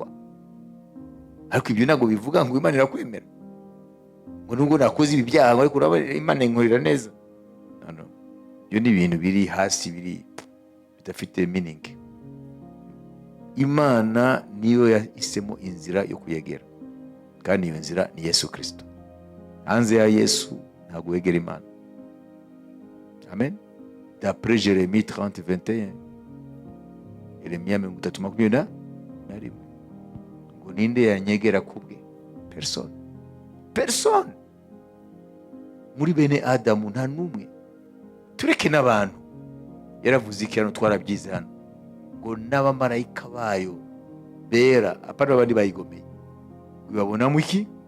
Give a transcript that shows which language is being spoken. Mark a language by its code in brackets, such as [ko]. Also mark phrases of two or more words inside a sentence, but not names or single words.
[rw] Ariko ibyo ntabwo bivuga ngo Imana irakwemera, ngo nubwo nakoze ibi byaha ariko Imana inkorera neza. No. Ibyo ni ibintu biri hasi, biri bidafite meaning. Imana niyo yahisemo inzira yo kuyegera, kandi iyo nzira ni Yesu Kristo. Hanze ya Yesu ntabwo wegera Imana. [fr] Amen. D'après Jérémie 30:21, [rw] Yeremiya 31:21, ngo ninde yanyegera kubwe? Person. Muri bene Adamu nta numwe, tureke n'abantu. Yaravuze iki hano, twarabyize hano, ngo n'abamarayika bayo bera, apana abandi bayigomeye, ubabonamo iki?